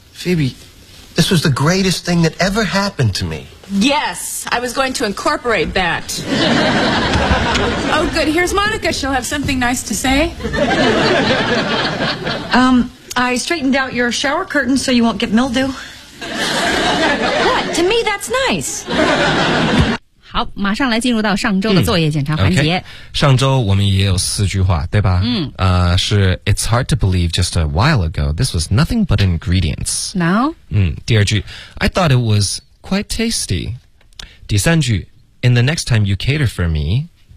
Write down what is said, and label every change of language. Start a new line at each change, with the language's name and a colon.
English: Phoebe, this was the greatest thing that ever happened to me. Yes, I was going to incorporate that. Oh, good. Here's Monica. She'll have something nice to say. I straightened out your shower curtain so you won't get mildew. What? To me, that's nice.
Chinese: 好，马上来进入到上周的作业检查环节。 Okay, 上周我们也有四句话，对吧？
English: 是 It's hard to believe just a while ago, this was nothing but ingredients. Now?
Chinese: 第二句
English: I thought it was quite tasty.
Chinese: 第三句
English: In the next time you cater for me.